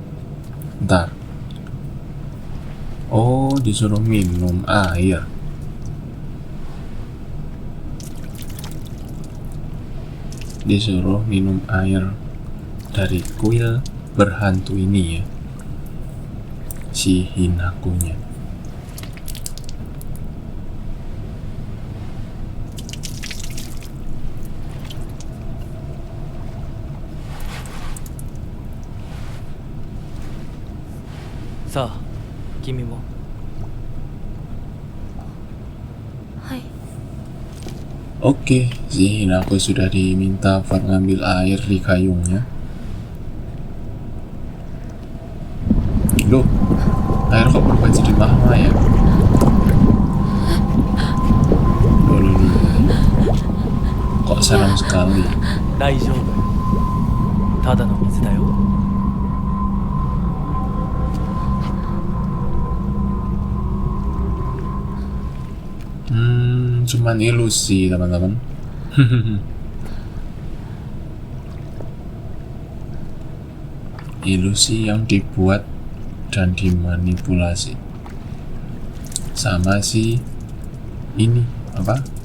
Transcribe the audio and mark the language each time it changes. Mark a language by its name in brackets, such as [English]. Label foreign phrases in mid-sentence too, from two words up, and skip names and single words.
[Indonesian] Bentar. Oh, disuruh minum air. disuruh minum air dari kuil berhantu ini ya, si Hinakunya. [Japanese] さあ、君も. はい。 [Indonesian] Oke, si Hinako sudah diminta buat ngambil air di kayungnya. Loh, air kok berubah jadi mahal ya? Loh. Kok seram sekali. [Japanese] 大丈夫。ただの水だよ。 [Indonesian] Cuman ilusi teman-teman. Ilusi yang dibuat dan dimanipulasi sama si ini apa?